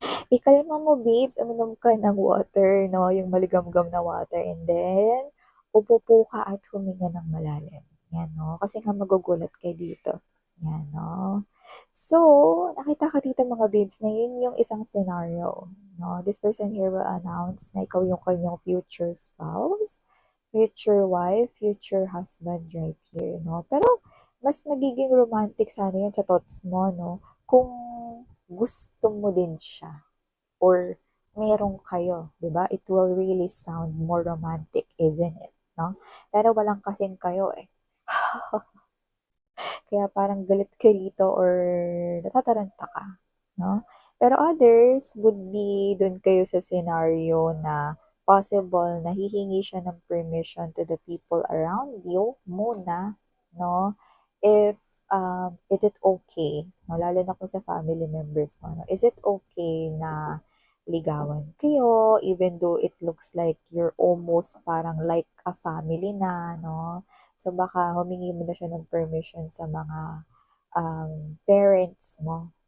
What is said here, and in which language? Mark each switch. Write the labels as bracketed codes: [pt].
[tl] Ikalma mo, babes. Uminom ka ng water, no? Yung maligamgam na water. And then, upo ka at huminga ng malalim. Yan, no? Kasi nga magugulat kayo dito. Yan, no? So, nakita ka dito mga babes na yun yung isang scenario. No? [en] This person here will announce [tl] na ikaw yung kanyang [en] future spouse, future wife, future husband right here, no? [tl] Pero, mas magiging romantic sana yun sa thoughts mo, no? Kung gusto mo din siya or meron kayo, 'di ba? [en] It will really sound more romantic, isn't it? [tl] No? Pero walang kasing kayo eh. Kaya parang galit ka rito or natataranta ka, no? Pero [en] others would be [tl] dun kayo sa scenario na possible na hihingi siya ng permission [en] to the people around you [tl] muna, no? [en] If is it okay, [tl] no? Lalo na kung sa family members mo, no? [en] Is it okay [tl] na ligawan kayo [en] even though it looks like you're almost [tl] parang like a family na, [en] no? [tl] So, baka humingi mo na siya ng permission sa mga parents mo,